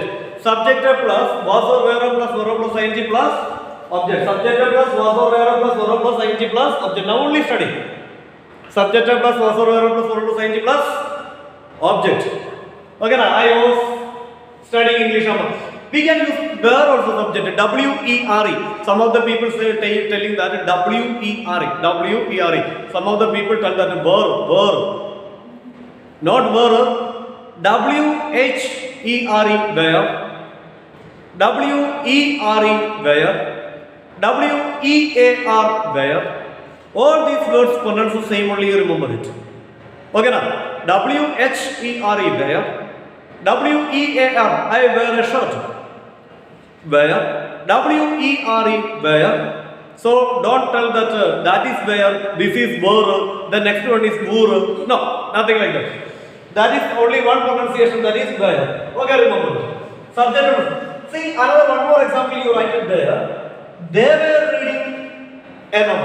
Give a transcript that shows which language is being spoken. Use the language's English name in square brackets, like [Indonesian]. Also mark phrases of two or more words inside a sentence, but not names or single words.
[English] Subject plus was or where plus verb plus ing plus object. Subject plus was or where plus verb plus ing plus object. Now only study. Subject plus was or where plus verb plus ing plus object. Okay, now I was studying English grammar. We can use where also subject. W-E-R-E. Some of the people say telling that W-E-R-E. W-E-R-E. Some of the people tell that verb. Not verb. W-H-E-R-E where. W-E-R-E where. W-E-A-R where. All these words pronounce the same, only you remember it. Okay, now W-H-E-R-E where. W-E-A-R, I wear a shirt. Where? W-E-R-E where. So don't tell that that is where, this is where, the next one is where. No, nothing like that. That is only one pronunciation, that is where. Okay, remember. Subject. See, another one more example you write it there. They were reading a novel.